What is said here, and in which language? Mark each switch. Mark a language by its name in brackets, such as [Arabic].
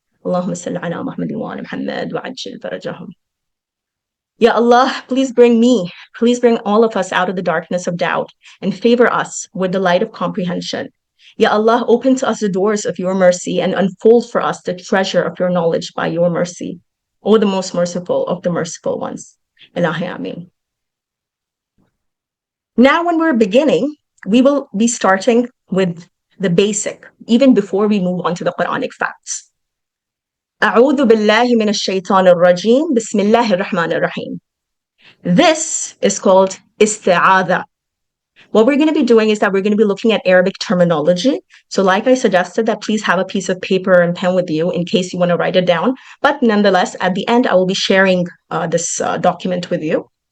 [Arabic] اللهم صل على محمد وآل محمد وعجل فرجهم. [English] Ya Allah, please bring all of us out of the darkness of doubt and favor us with the light of comprehension. Ya Allah, open to us the doors of your mercy and unfold for us the treasure of your knowledge by your mercy. O the most merciful of the merciful ones. Ilahi Ameen. Now, when we're beginning, we will be starting with the basic, even before we move on to the Quranic facts. [Arabic] أعوذ بالله من الشيطان الرجيم بسم الله الرحمن الرحيم. [English] This is called Istiaadha. What we're going to be doing is that we're going to be looking at Arabic terminology. So like I suggested, that please have a piece of paper and pen with you in case you want to write it down. But nonetheless, at the end, I will be sharing this document with you.